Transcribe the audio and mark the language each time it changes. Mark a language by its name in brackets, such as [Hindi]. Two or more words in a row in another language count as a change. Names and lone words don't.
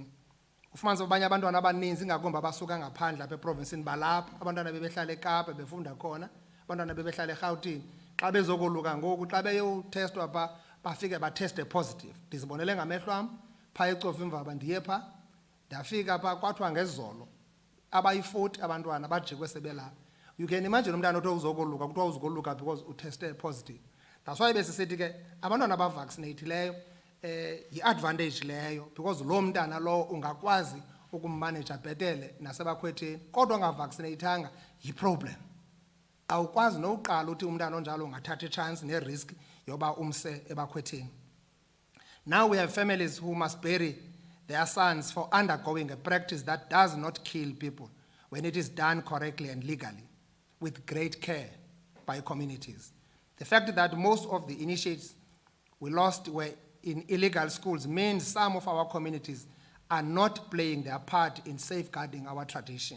[Xhosa] Ufumanise abanye abantwana abaninzi ingakumbi abasuka ngaphandle apha eprovinsini balapha, abantwana bebehlala eKapa befunda khona, abantwana bebehlala eRhawutini. Xa bezokoluka ngoku, xa beyotestwa pha bafike batheste positive. Ndizibonele ngamehlo am phaa ecofa imvaba, ndiye phaa ndafika phaa kwathiwa ngezolo abayi-40 abantwana bajikwe sebelapha. [English] You can imagine [Xhosa] umntana othi uzokoluka kuthiwa uzokoluka because uteste positive. [English] That's why [Xhosa] besisithi ke abantwana abavaccinatileyo yi-advantage leyo, because loo mntana lo ungakwazi ukummanage bhetele nasebakhwetheni. Kodwa ongavaccinatanga yi-problem. Awukwazi nokuqala uthi umntana onjalo ungathatha i-chance ne-risk yoba umse ebakhwetheni. [English] Now we have families who must bury their sons for undergoing a practice that does not kill people when it is done correctly and legally, with great care by communities. The fact that most of the initiates we lost were in illegal schools means some of our communities are not playing their part in safeguarding our tradition.